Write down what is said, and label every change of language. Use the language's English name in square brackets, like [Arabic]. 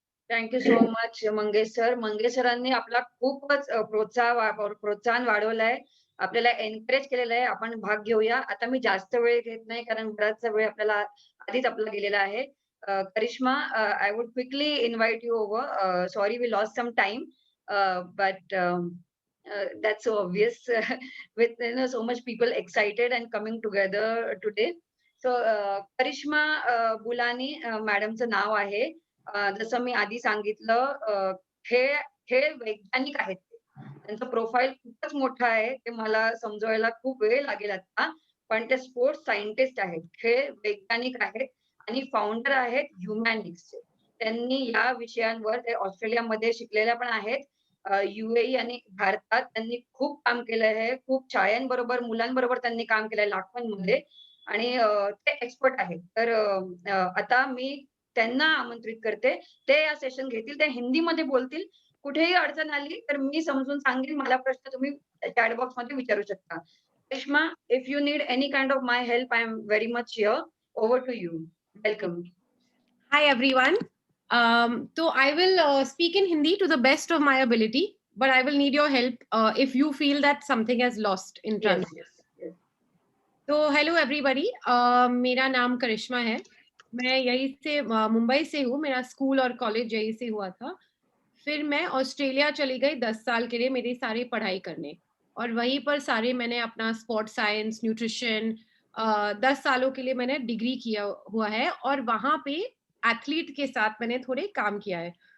[English] Thank you so much Mangesh sir. [Marathi] Mangesh सरांनी आपला खूपच प्रोत्साहन वाढवलाय, आपल्याला एनकरेज केलेलं आहे. आपण भाग घेऊया. आता मी जास्त वेळ घेत नाही कारण बराचसा वेळ आपल्याला आधीच आपला गेलेला आहे. [English] Karishma, I would quickly invite you over. Sorry we lost some time, but that's so obvious with so much people excited and coming together today. [Marathi] So Karishma बुलानी मॅडमचं नाव आहे. जसं मी आधी सांगितलं, खेळ खेळ वैज्ञानिक आहेत ते. त्यांचं प्रोफाईल खूपच मोठं आहे. ते मला समजवायला खूप वेळ लागेल आता. पण ते स्पोर्ट्स सायंटिस्ट आहेत. खेळ वैज्ञानिक आहेत आणि फाउंडर आहेत ह्युमॅनिक्सचे. त्यांनी या विषयांवर ते ऑस्ट्रेलियामध्ये शिकलेल्या पण आहेत. UAE आणि भारतात त्यांनी खूप काम केलं आहे. खूप शाळांबरोबर, मुलांबरोबर त्यांनी काम केलंय लाखोंमध्ये आणि ते एक्सपर्ट आहेत. तर आता मी त्यांना आमंत्रित करते. ते या सेशन घेतील. ते हिंदीमध्ये बोलतील. कुठेही अडचण आली तर मी समजून सांगेन. मला प्रश्न तुम्ही चॅट बॉक्समध्ये विचारू शकता. [English] Karishma, if you need any kind of my help, I am very much here. Over to you. Welcome. Hi everyone. So I will speak in Hindi to the best of my ability, but I will need your help if you feel that something has lost in Yes, translation. yes. [Hindi] तो [English] hello everybody, [Hindi] मेरा नाम करिश्मा है. मैं यहीं से मुंबई से हूँ. मेरा स्कूल और कॉलेज यहीं से हुआ था. फिर मैं ऑस्ट्रेलिया चली गई 10 साल के लिए मेरी सारी पढ़ाई करने, और वहीं पर सारे मैंने अपना स्पोर्ट साइंस, न्यूट्रिशन 10 सालों के लिए मैंने डिग्री किया हुआ है, और वहाँ पे एथलीट के साथ मैंने थोड़े काम किया है.